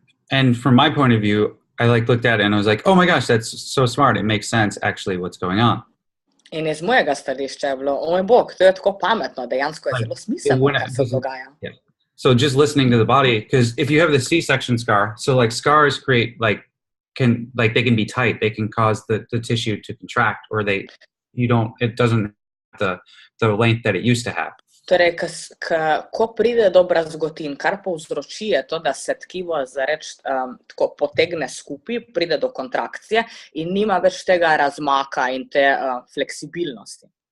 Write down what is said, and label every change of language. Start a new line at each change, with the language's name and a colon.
English: And from my point of view, I like looked at it and I was like, oh my gosh, that's so smart. It makes sense actually what's going on.
Slovenian: In iz mojega stališča je bilo, moj bog, to je tako pametno, dejansko je zelo smiselno, kar se dogaja.
English: Yeah. So just listening to the body, because if you have the C-section scar, so like scars create they can be tight, they can cause the tissue to contract, or it doesn't have the length that it used to have.
Slovenian: Torej, ko pride do brazgotin, kar povzroči je to, da se tkivo tako potegne skupaj, pride do kontrakcije in nima več tega razmaka in te fleksibilnosti.